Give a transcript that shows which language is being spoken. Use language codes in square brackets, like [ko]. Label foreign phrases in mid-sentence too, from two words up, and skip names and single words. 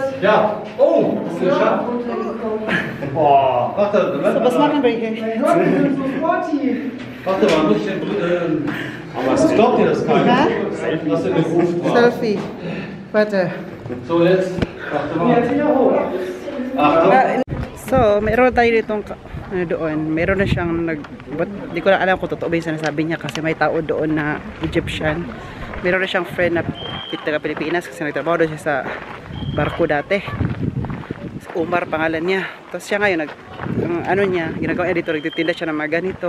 [de] Ja. Oh, hast du geschafft? Boah, warte, So, was machen wir hier? warte mal, muss ich den. Aber was glaubt ihr das keiner? Dass ihr gerufen war. Selfie. Warte. So, jetzt. Warte mal. Achtung. So, [tl] meron tayo ditong doon. Meron na siyang di ko na alam kung totoo ba yung sinasabi niya kasi may tao doon na Egyptian. Meron na siyang friend na taga Pilipinas kasi nagtrabaho doon siya sa barko dati. Umar pangalan niya. Tapos siya ngayon ano niya, ginagawa niya dito, nagtitinda siya ng mga ganito.